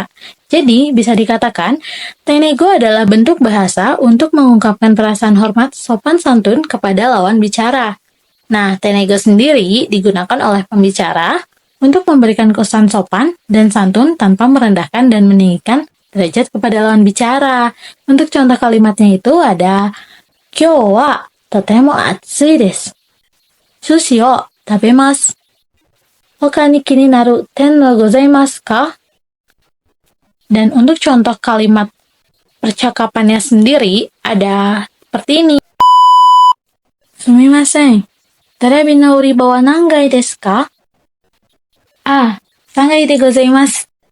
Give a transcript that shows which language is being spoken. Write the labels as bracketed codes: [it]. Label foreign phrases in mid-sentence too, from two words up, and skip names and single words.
[id] Jadi, bisa dikatakan, teinego adalah bentuk bahasa untuk mengungkapkan perasaan hormat sopan santun kepada lawan bicara. Nah, teinego sendiri digunakan oleh pembicara untuk memberikan kesan sopan dan santun tanpa merendahkan dan meninggikan derajat kepada lawan bicara. Untuk contoh kalimatnya itu ada, [ja] 今日はとても暑いです. 寿司を食べます. 他に気になる点はございますか? [id] Dan untuk contoh kalimat percakapannya sendiri ada seperti ini. [ja] すみません、テレビの売り場は何階ですか? Ah, 3階でございます。